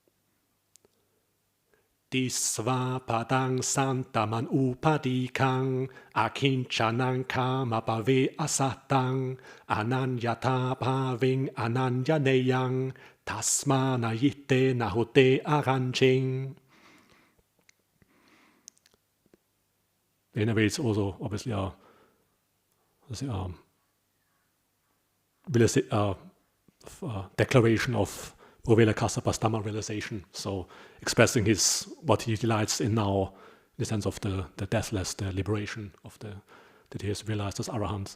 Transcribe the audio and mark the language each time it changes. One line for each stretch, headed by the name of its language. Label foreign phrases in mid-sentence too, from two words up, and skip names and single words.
Pali: Disva padang santaman upadikang, akinchanang kama pave asatang, ananyata paving ananyaneyang, tasmana yitte nahote aranching.
English: In a way, it's also obviously a declaration of Uruvela Kassapa's Dhamma realization, so expressing what he delights in now, in the sense of the deathless, the liberation of that he has realized as Arahant.